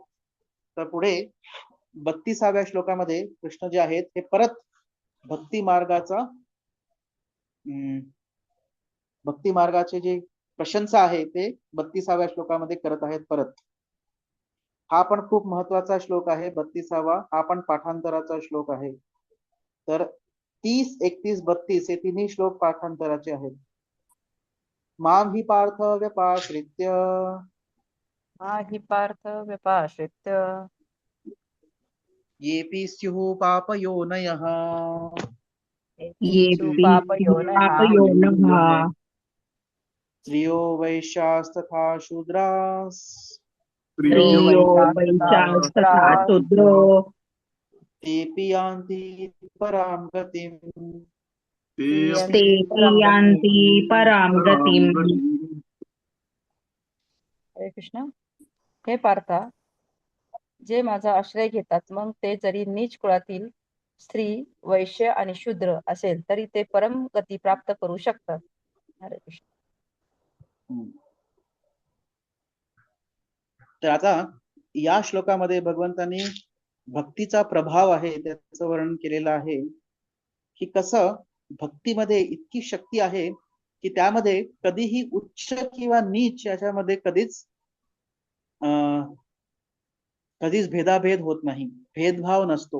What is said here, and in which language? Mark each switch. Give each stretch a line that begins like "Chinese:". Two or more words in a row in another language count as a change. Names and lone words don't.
Marathi: तर पुढे 32व्या श्लोकामध्ये कृष्ण जे आहेत ते परत भक्ती मार्गाचे जे प्रशंसा आहे ते 32व्या श्लोकामध्ये करत आहेत परत. हा पण खूप महत्वाचा श्लोक आहे 32वा. हा पण पाठांतराचा श्लोक आहे. तर 30, 31, 32 हे तिन्ही श्लोक पाठांतराचे आहेत.
Sanskrit: मां हि पार्थ व्यपाश्रित्य येऽपि स्युः पापयोनयः पापयोनः स्त्रियो वैश्यास्तथा शूद्रास् स्त्रियो वैश्यास्तथा शूद्रो तेऽपि यान्ति परां गतिम्. तेऽपि यान्ति परां गतिम्. हरे कृष्ण.
Marathi: हे पार्था, जे माझा आश्रय घेतात मग ते जरी नीच कुळातील स्त्री, वैश्य आणि शूद्र असेल तरी ते परम गती प्राप्त करू शकतात.
Sanskrit: हरे कृष्ण.
Marathi: तर आता या श्लोकामध्ये भगवंतांनी भक्तीचा प्रभाव आहे त्याचं वर्णन केलेलं आहे, की कसं भक्तीमध्ये इतकी शक्ती आहे की त्यामध्ये कधीही उच्च किंवा नीच याच्यामध्ये कधीच भेदाभेद होत नाही, भेदभाव नसतो.